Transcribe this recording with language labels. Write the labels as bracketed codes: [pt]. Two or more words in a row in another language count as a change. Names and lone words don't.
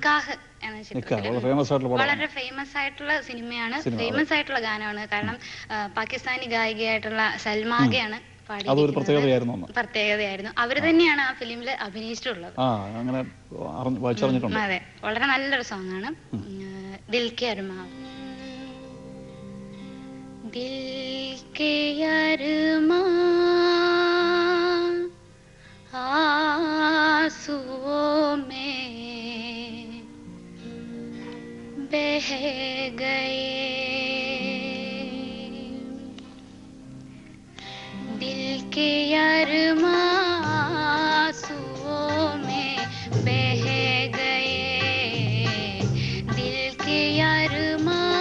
[ml] വളരെ ഫേമസ് ആയിട്ടുള്ള സിനിമയാണ്, ഫേമസ് ആയിട്ടുള്ള ഗാനമാണ്. കാരണം പാകിസ്ഥാനി ഗായികയായിട്ടുള്ള സൽമാഗയാണ് അതൊരു പ്രത്യേകതയായിരുന്നു. അവര് തന്നെയാണ് ആ ഫിലിമില് അഭിനയിച്ചിട്ടുള്ളത്. അതെ, വളരെ നല്ലൊരു സോങ് ആണ്. [hi] दिल के अरमान. दिल के अरमान आंसुओं में बह गए, दिल के अरमान आंसुओं में बह गए, दिल के अरमान